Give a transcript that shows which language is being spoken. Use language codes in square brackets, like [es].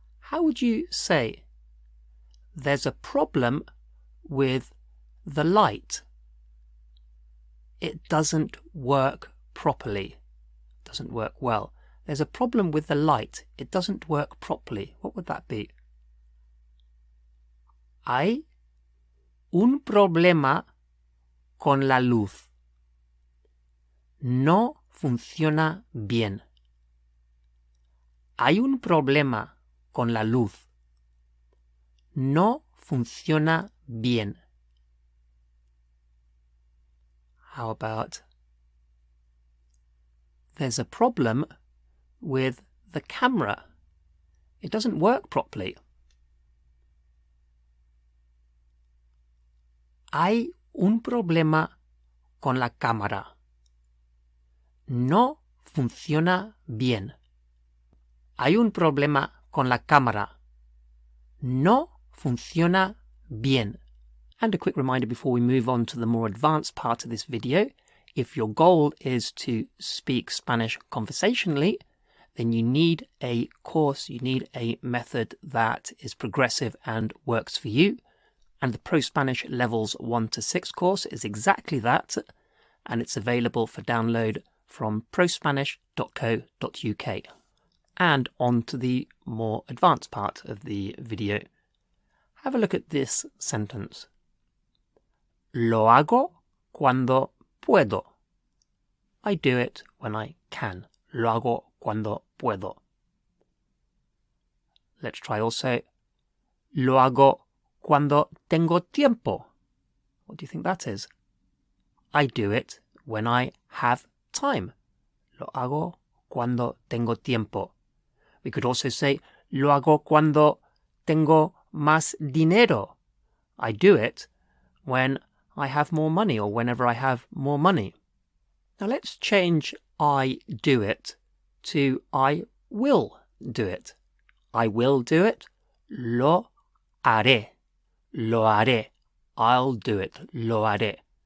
[en] How would you say there's a problem with the light? It doesn't work properly. It doesn't work well. There's a problem with the light. It doesn't work properly. What would that be? [es] Hay un problema con la luz. No funciona bien. Hay un problema con la luz. No funciona bien. [en] How about there's a problem with the camera. It doesn't work properly. [es] Hay un problema con la cámara. No funciona bien. Hay un problema con la cámara. No funciona bien. [en] And a quick reminder before we move on to the more advanced part of this video, if your goal is to speak Spanish conversationally, then you need a course, you need a method that is progressive and works for you. And the ProSpanish Levels 1 to 6 course is exactly that, and it's available for download from prospanish.co.uk. And on to the more advanced part of the video. Have a look at this sentence. [es] Lo hago cuando puedo. [en] I do it when I can. [es] Lo hago cuando puedo. [en] Let's try also. [es] Lo hago cuando tengo tiempo. [en] What do you think that is? I do it when I have time. [es] Lo hago cuando tengo tiempo. [en] We could also say, [es] lo hago cuando tengo más dinero. [en] I do it when I have more money or whenever I have more money. Now let's change I do it to I will do it. I will do it. [es] Lo haré. Lo haré. [en] I'll do it. [es] Lo haré.